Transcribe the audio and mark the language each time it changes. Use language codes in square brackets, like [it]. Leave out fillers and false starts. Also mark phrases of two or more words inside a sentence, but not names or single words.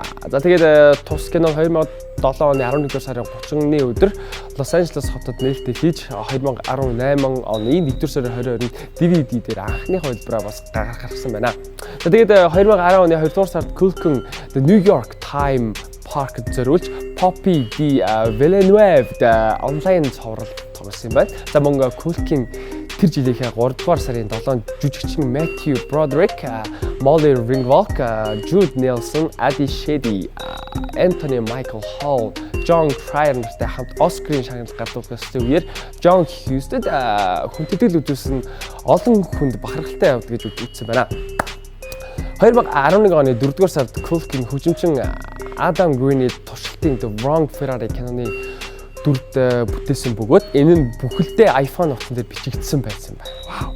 [mn] За тэгээд тус кино 2007 оны 11 дугаар сарын 30-ны өдөр Лос Анжелес хотод нээлттэй хийж 2018 оны 1 дугаар сарын 20-нд DVD дээр анхны хувилбараа бас гаргасан байна. За тэгээд 2010 оны 2 дугаар сард Culkin The New York Times Park-д зориулж Poppy D. Villeneuve онлайн цоврал тоглосон юм байна. За мөн Culkin тэр жилийнхээ 3 дугаар сарын 7-нд жүжигчин Matthew Broderick, Molly Ringwald, Jude Nelson, Adi Shetty, Anthony Michael Hall, John Cryer нартай хамт Оскарын шагналыг гардуулсан үеэр John Husted хүндэтгэл үзүүлсэн олон хүнд бахархалтай явд гэж үзсэн байна. 2011 оны 4 дугаар сард Culkin хөгжимчин Adam Green-ийн туршилтын The Wrong Ferrari киноны дүрд бүтээсэн бөгөөд энэ нь бүхэлдээ iPhone утсан дээр бичигдсэн байсан байна. Вау.